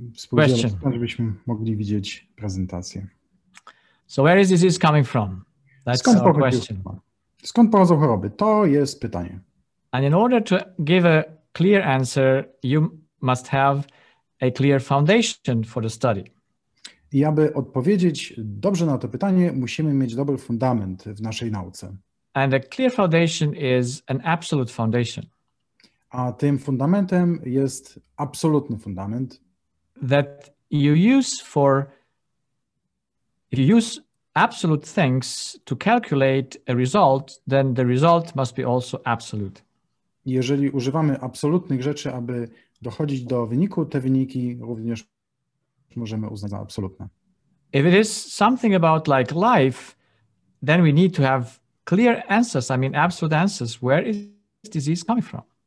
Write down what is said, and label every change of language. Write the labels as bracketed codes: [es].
[en] question, [pl] żebyśmy mogli widzieć prezentację. [en] So where is disease coming from? That's our question. [pl] Skąd pochodzą choroby? To jest pytanie. [en] And in order to give a clear answer, you must have a clear foundation for the study. [pl] I aby odpowiedzieć dobrze na to pytanie, musimy mieć dobry fundament w naszej nauce. [en] And a clear foundation is an absolute foundation. [pl] A tym fundamentem jest absolutny fundament. [en] That you use if you use absolute things to calculate a result, then the result must be also absolute. [pl] Jeżeli używamy absolutnych rzeczy, aby dochodzić do wyniku, te wyniki również możemy uznać za absolutne. [en] If it is something about like life, then we need to have clear answers, I mean absolute answers. Where is disease coming from?